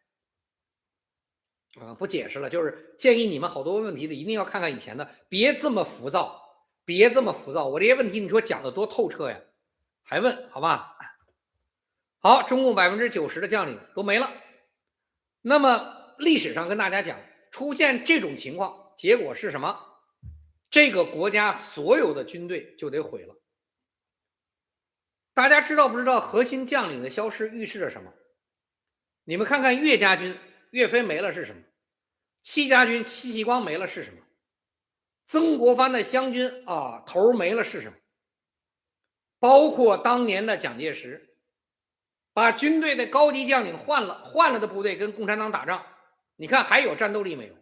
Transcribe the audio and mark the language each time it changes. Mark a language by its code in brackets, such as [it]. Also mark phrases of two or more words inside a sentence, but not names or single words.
[zh] 不解釋了，就是建議你們好多問題的一定要看看以前的，別這麼浮躁，別這麼浮躁。我這些問題你說講的多透徹呀，還問好吧？好，中共90%的將領都沒了。那麼歷史上跟大家講，出現這種情況，結果是什麼？這個國家所有的軍隊就得毀了。大家知道不知道核心將領的消失預示着什麼？你們看看岳家軍，岳飛沒了是什麼？戚家軍，戚繼光沒了是什麼？曾國藩的湘軍頭沒了是什麼？包括當年的蔣介石，把軍隊的高級將領換了的部隊跟共產黨打仗， 你看還有戰鬥力沒有？